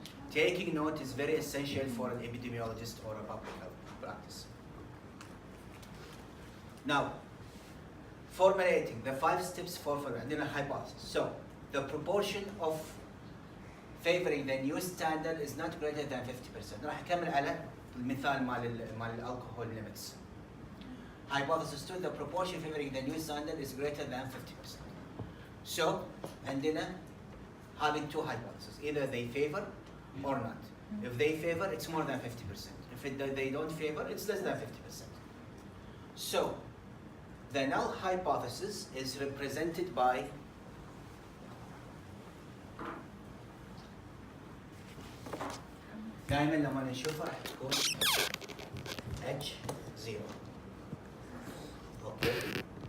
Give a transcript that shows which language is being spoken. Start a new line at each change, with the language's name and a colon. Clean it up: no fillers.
English: Taking note is very essential for an epidemiologist or a public health practice. Now, formulating the 5 steps for
Arabic: عندنا
English: hypothesis. So, the proportion of favoring the new standard is not greater than 50%.
Arabic: راح أكمل على المثال مال alcohol limits.
English: Hypothesis 2, the proportion favoring the new standard is greater than 50%. So,
Arabic: عندنا
English: having 2 hypotheses. Either they favor or not. If they favor, it's more than 50%. If they don't favor, it's less than 50%. So, the null hypothesis is represented by
Arabic: دائما لما نشوفها راح تكون
English: H0. Okay.